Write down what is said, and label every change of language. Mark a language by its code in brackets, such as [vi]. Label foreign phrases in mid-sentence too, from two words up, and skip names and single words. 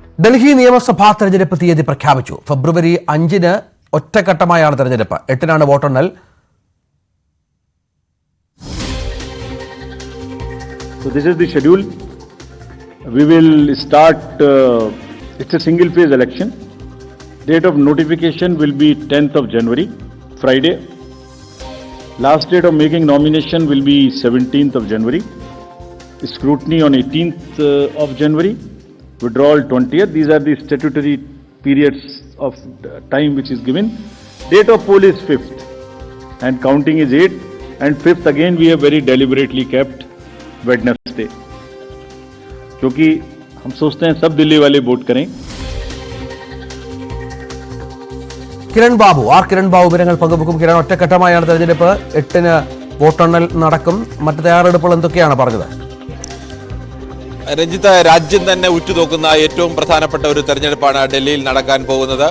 [ml] ഡൽഹി നിയമസഭാ തെരഞ്ഞെടുപ്പ് തീയതി പ്രഖ്യാപിച്ചു. ഫെബ്രുവരി 5-ന് ഒറ്റഘട്ടമായാണ് തെരഞ്ഞെടുപ്പ്. 8-നാണ് വോട്ടെണ്ണൽ. [en] So this is the schedule. We will start, it's a single phase election. Date of notification will be 10th of January, Friday. Last date of making nomination will be 17th of January. Scrutiny on 18th of January. Withdrawal 20th. These are the statutory periods of time which is given. Date of poll is 5th and counting is 8th, and 5th again we have very deliberately kept Wednesday, [hi] क्योंकि हम सोचते हैं सब दिल्ली वाले वोट करें. [ml] കിരൺ ബാബു വിവരങ്ങൾ പങ്കുവെക്കും. കിരൺ, ഒറ്റഘട്ടമായാണ് തെരഞ്ഞെടുപ്പ്. 8-ന് വോട്ടെണ്ണൽ നടക്കും. മറ്റ് തയ്യാറെടുപ്പുകൾ എന്തൊക്കെയാണ് പറഞ്ഞത്? രഞ്ജിത്ത്, രാജ്യം തന്നെ ഉറ്റുനോക്കുന്ന ഏറ്റവും പ്രധാനപ്പെട്ട ഒരു തെരഞ്ഞെടുപ്പാണ് ഡൽഹിയിൽ നടക്കാൻ പോകുന്നത്.